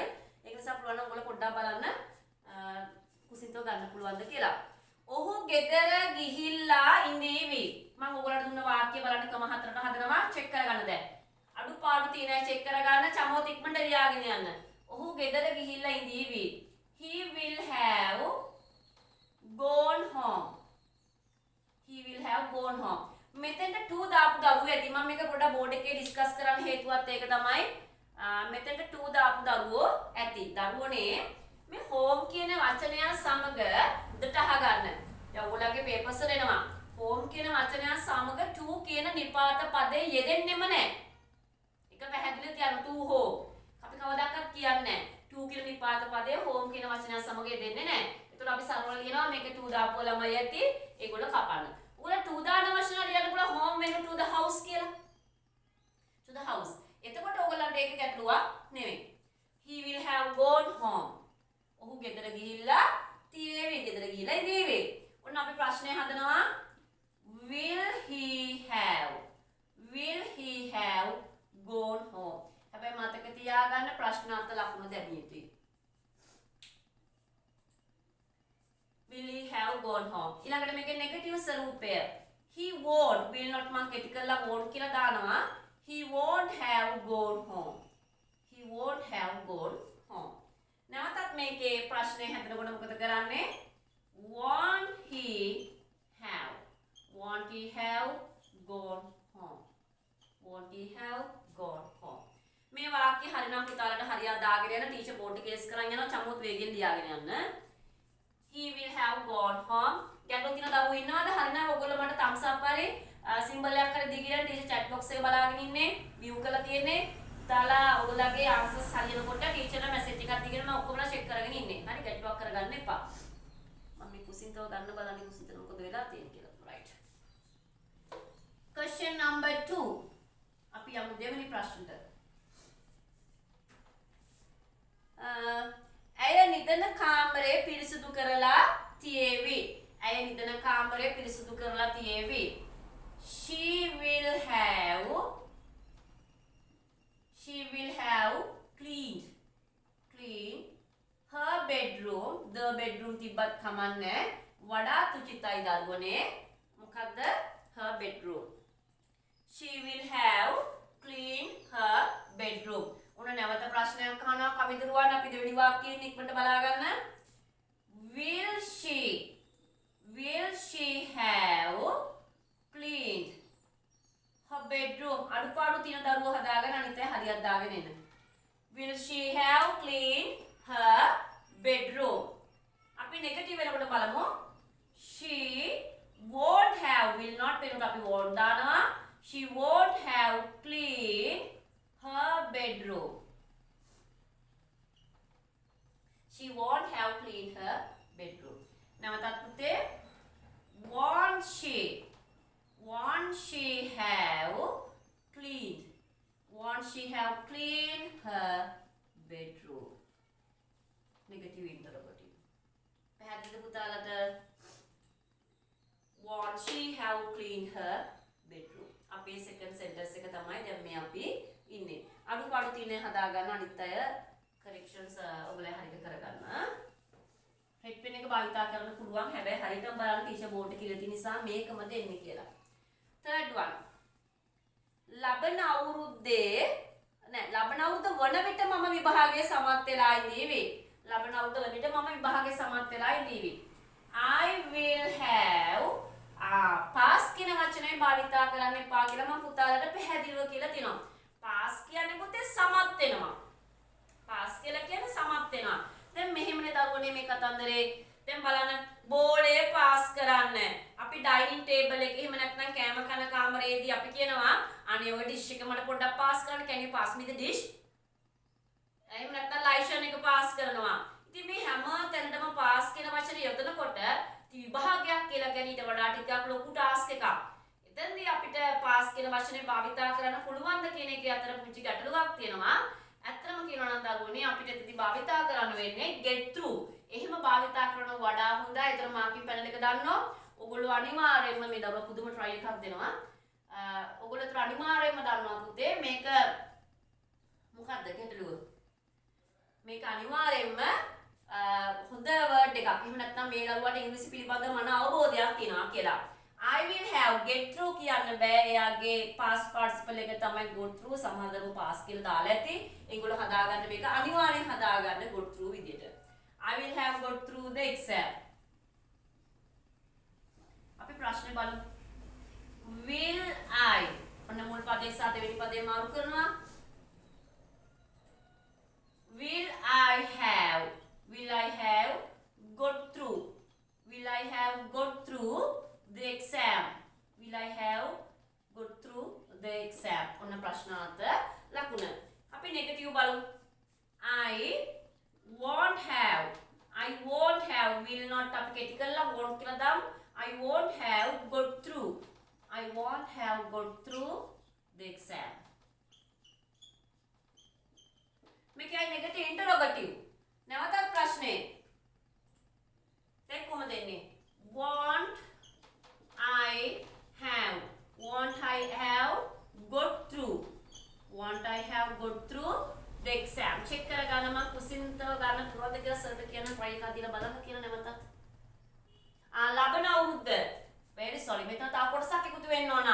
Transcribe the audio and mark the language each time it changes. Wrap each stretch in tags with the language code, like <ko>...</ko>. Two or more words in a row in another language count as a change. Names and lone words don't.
<si>ඒක නිසා පුළුවන් නම් ඔයගොල්ලෝ පොඩ්ඩක් බලන්න කුසින්තෝ ගන්න පුළුවන්ද කියලා. ඔහු ගෙදර ගිහිල්ලා ඉඳීවි. මම ඔයගොල්ලන්ට දුන්න වාක්‍ය බලන්න ක්‍රම හතරට හදනවා චෙක් කරගන්න දැන්. අඩුපාඩු තියෙනවා චෙක් කරගන්න. චමෝත් ඉක්මනට ලියාගෙන යන්න. ඔහු ගෙදර ගිහිල්ලා ඉඳීවි.</si> <en>He will have gone home. He will have gone home.</en> <si>මෙතෙන්ට to දාපු දරුවෝ ඇති. මම මේක පොඩ්ඩක් බෝඩ් එකේ ඩිස්කස් කරන්න හේතුවත් ඒක තමයි. මෙතෙන්ට to දාපු දරුවෝ ඇති. දරුවෝනේ මේ home කියන වචනය සමග උඩට අහගන්න. දැන් ඔයගොල්ලන්ගේ පේපර්ස් වල එනවා. home කියන වචනය සමග to කියන නිපාත පදේ යෙදෙන්නෙම නැහැ. ඒක පැහැදිලිව තියන්න</si> <en>to home.</en> <si>අපි කවදාකවත් කියන්නේ නැහැ. to කියන නිපාත පදේ home කියන වචනය සමග යෙදෙන්නේ නැහැ. ඒතකොට අපි සරලව ලියනවා මේක to දාපුව ළමයි ඇති. ඒගොල්ලෝ කපන්න. ඔයගොල්ලෝ to දාන වචන ලියන්න පුළුවන් home වෙන</si> <en>to the house</en> <si>කියලා.</si> <en>to the house.</en> <si>එතකොට ඔයගොල්ලන්ට ඒක ගැටලුවක් නෙවෙයි.</si> <en>he will have gone home.</en> <si>ඔහු ගෙදර ගිහිල්ලා තියේවි. ගෙදර ගිහිල්ලා ඉඳීවි. ඔන්න අපි ප්‍රශ්නය හදනවා.</si> <en>will he have gone home.</en> <si>හැබැයි මතක තියාගන්න ප්‍රශ්නාර්ථ ලකුණු දැමිය යුතුයි.</si> <en>will he have gone home.</en> <si>ඊළඟට මේකේ නෙගටිව් ස්වරූපය.</si> <en>he won't will not</en> <si>මම කෙටි කරලා won't කියලා දානවා.</si> <en>he won't have gone home. he won't have gone home.</en> <si>නැවතත් මේකේ ප්‍රශ්නේ හදනකොට මොකද කරන්නේ?</si> <en>won't he have gone home. won't he have gone home.</en> <si>මේ වාක්‍ය හරිනම් පුතාලට හරියට දාගෙන යන ටීචර් බෝඩ් එකේ කේස් කරන් යනවා. චමුත් වේගෙන් ලියාගෙන යන්න.</si> <en>he will have gone home.</en> <si>ගැටලුව තියෙන දරුවෝ ඉන්නවද? හරිනම් ඔයගොල්ලෝ මට</si> <en>thumbs up</en> <si>හරි සිම්බල් එකක් හරි දීගෙන ටීචර්</si> <en>chat box</en> <si>එක බලාගෙන ඉන්නේ. view කරලා තියෙන්නේ. තාලා ඔයගොල්ලෝගේ answers හරියනකොට ටීචර්ට මැසේජ් එකක් දීගෙන මම ඔක්කොමලා check කරගෙන ඉන්නේ. හරි ගැටලුවක් කරගන්න එපා. මම මේ කුසින්තව ගන්න බලන්නේ කුසින්තන මොකද වෙලා තියෙන්නේ කියලා.</si> <en>right. question number 2.</en> <si>අපි යමු දෙවෙනි ප්‍රශ්නට. ඇය නිදන කාමරය පිරිසිදු කරලා තියේවි. ඇය නිදන කාමරය පිරිසිදු කරලා තියේවි.</si> <en>she will have cleaned her bedroom. the bedroom</en> <si>තිබ්බත් කමන්නේ. වඩාත් උචිතයි දරුවනේ. මොකද්ද?</si> <en>her bedroom. she will have cleaned her bedroom.</en> <si>උන නැවත ප්‍රශ්නයක් අහනවා කවිදරුවන්. අපි දෙවෙනි වාක්‍යයෙන් ඉක්මනට බලා ගන්න.</si> <en>will she have cleaned her bedroom.</en> <si>අඩුපාඩු තියෙන දරුවෝ හදාගෙන අනිත් අය හරියට දාගෙන එන්න.</si> <en>will she have cleaned her bedroom.</en> <si>අපි නෙගටිව් වෙනකොට බලමු.</si> <en>she won't have will not</en> <si>වෙනකොට අපි</si> <en>won't දානවා. she won't have cleaned her bedroom. she won't have cleaned her bedroom.</en> <si>නැවතත් පුතේ</si> <en>won't she have cleaned her bedroom. negative interrogative.</en> <si>පැහැදිලිද පුතාලට?</si> <en>won't she have cleaned her bedroom.</en> <si>අපේ</si> <en>second sentence</en> <si>එක තමයි දැන් මේ අපි ඉන්නේ. අඩුපාඩු තියෙන හදා ගන්න අනිත් අය corrections ඔයගොල්ලෝ හරියට කරගන්න.</si> <en>red pen</en> <si>එක භාවිතා කරන්න පුළුවන්. හැබැයි හරියටම බලන්න ටීචර් බෝඩ් එකේ කියලා තියෙන නිසා මේකම දෙන්නේ කියලා.</si> <en>third one.</en> <si>ලබන අවුරුද්දේ නෑ ලබන අවුරුද්ද වන විට මම විභාගයේ සමත් වෙලා ඉඳීවි. ලබන අවුරුද්ද වන විට මම විභාගයේ සමත් වෙලා ඉඳීවි.</si> <en>I will have pass</en> <si>කියන වචනේ භාවිතා කරන්න එපා කියලා මම පුතාලට පැහැදිලිව කියලා තිනවා. pass කියන්නේ පුතේ සමත් වෙනවා. pass කියලා කියන්නේ සමත් වෙනවා. දැන් මෙහෙමනේ දරුවනේ මේ කතන්දරේ. දැන් බලන්න බෝලේ පාස් කරන්න. අපි ඩයිනින් ටේබල් එකේ එහෙම නැත්නම් කෑම කන කාමරයේදී අපි කියනවා අනේ ඔය ඩිෂ් එක මට පොඩ්ඩක් පාස් කරන්න.</si> <en>can you pass me the dish?</en> <si>එහෙම නැත්නම් ලයිෂන් එක පාස් කරනවා. ඉතින් මේ හැම තැනටම පාස් කියන වචනේ යොදනකොට විභාගයක් කියලා කියන ඊට වඩා ටිකක් ලොකු ටාස්ක් එකක්. එතෙන්දී අපිට පාස් කියන වචනේ භාවිතා කරන්න පුළුවන්ද කියන එකේ අතර පුංචි ගැටලුවක් තියෙනවා. ඇත්තම කියනවා නම් දරුවනේ අපිට එතෙන්දී භාවිතා කරන්න වෙන්නේ</si> <en>get through.</en> <si>එහෙම භාවිතා කරන වඩා හොඳයි. ඒතර මාකින් පැනල් එක දාන්නෝ. ඔයගොල්ලෝ අනිවාර්යයෙන්ම මේ දරුවා පුදුම try එකක් දෙනවා. ඔයගොල්ලෝ ඒතර අනිවාර්යයෙන්ම දන්නවා පුතේ මේක මොකක්ද ගැටලුව? මේක අනිවාර්යයෙන්ම හොඳ වර්ඩ් එකක්. එහෙම නැත්නම් මේ දරුවාට ඉංග්‍රීසි පිළිබඳව මන අවබෝධයක් තියෙනවා කියලා.</si> <en>I will have get through</en> <si>කියන්න බෑ. එයාගේ</si> <en>past participle</en> <si>එක තමයි</si> <en>go through.</en> <si>සමහර දරුවෝ pass කියලා දාලා ඇති. ඒගොල්ලෝ හදාගන්න මේක අනිවාර්යෙන් හදාගන්න</si> <en>go through</en> <si>විදියට.</si> <en>I will have got through the exam.</en> <si>අපි ප්‍රශ්නේ බලමු.</si> <en>Will I</en> <si>ඔන්න මුල් පදේ සහ දෙවෙනි පදේ මාරු කරනවා.</si> <en>Will I have got through? Will I have got through the exam? Will I have got through the exam?</en> <si>ඔන්න ප්‍රශ්නාර්ථ ලකුණ. අපි නෙගටිව් බලමු.</si> <en>I won't have will not</en> <si>අපි කෙටි කරලා</si> <en>won't</en> <si>කියලා දාමු.</si> <en>I won't have got through the exam.</en> <si>මේකයි නෙගටිව් ඉන්ටරොගටිව්. නැවතත් ප්‍රශ්නේ. දැන් කොහොමද එන්නේ?</si> <en>won't I have got through the exam.</en> <si>check කරගන්න මම කුසින්තව ගන්න පුළුවන්ද කියලා සර්ට කියන try එකක් දීලා බලන්න කියලා නැවතත්. ලබන අවුරුද්ද.</si> <en>very sorry</en> <si>මෙතන තව කොටසක් එකතු වෙන්න ඕන.</si>